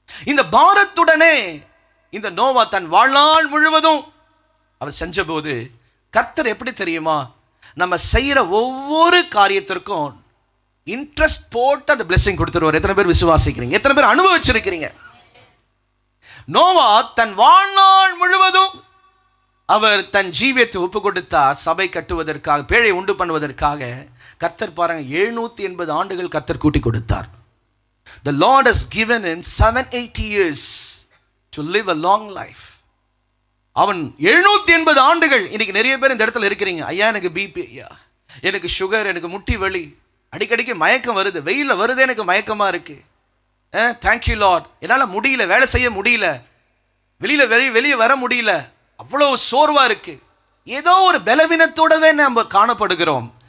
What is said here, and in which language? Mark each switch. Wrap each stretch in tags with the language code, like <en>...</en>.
<ta>இந்த பாரத்துடனே இந்த நோவா தன் வாழ்நாள் முழுவதும் அவர் செஞ்ச போது கர்த்தர் எப்படி தெரியுமா, நம்ம செய்யற ஒவ்வொரு காரியத்திற்கும் இன்ட்ரெஸ்ட் போட்டு அந்த பிளெஸிங் கொடுத்துருவார். எத்தனை பேர் விசுவாசிக்கிறீங்க? எத்தனை பேர் அனுபவிச்சிருக்கிறீங்க? நோவா தன் வாழ்நாள் முழுவதும் அவர் தன் ஜீவியத்தை ஒப்பு கொடுத்தார் சபை கட்டுவதற்காக, பேழை உண்டு பண்ணுவதற்காக. கர்த்தர் பாருங்க, 780 ஆண்டுகள் கர்த்தர் கூட்டி கொடுத்தார்.</ta> <en>The Lord has given him 780 years to live a long life.</en> <ta>அவன் 780 ஆண்டுகள். இன்னைக்கு நிறைய பேர் இந்த இடத்துல இருக்கிறீங்க, ஐயா எனக்கு பிபி, ஐயா எனக்கு சுகர், எனக்கு முட்டி வலி, அடிக்கடிக்கு மயக்கம் வருது, வெயில வருது, எனக்கு மயக்கமா இருக்கு, தேங்க்யூ லார்ட், என்னால் முடியல, வேலை செய்ய முடியல, வெளியே வர முடியல, அவ்வளவு சோர்வா இருக்கு, ஏதோ ஒரு பலவீனத்தோடவே நம்ம காணப்படுகிறோம்.</ta>